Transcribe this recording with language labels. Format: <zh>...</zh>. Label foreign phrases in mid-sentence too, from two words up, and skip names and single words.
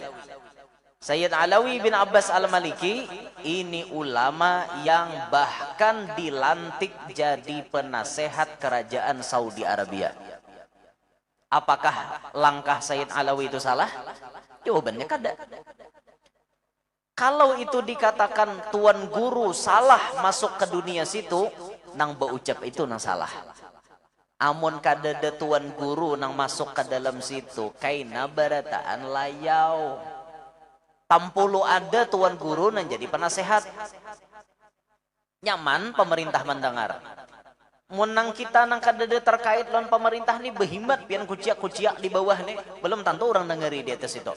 <id>Sayyid Alawi bin Abbas Al-Maliki ini ulama yang bahkan dilantik jadi penasehat kerajaan Saudi Arabia. Apakah langkah Sayyid Alawi itu salah?</id> <bjn>Jawabannya kada. Kalau itu dikatakan tuan guru salah masuk ke dunia situ, nang baucap itu nang salah. Amun kadada tuan guru nang masuk ke dalam situ, kaina barataan layau. Tampulu ada tuan guru nang jadi penasehat. Nyaman pemerintah mendengar. Munang kita nang kadada terkait lawan pemerintah nih behimat pian kuciak-kuciak di bawah nih, belum tentu orang dengeri di atas itu.</bjn>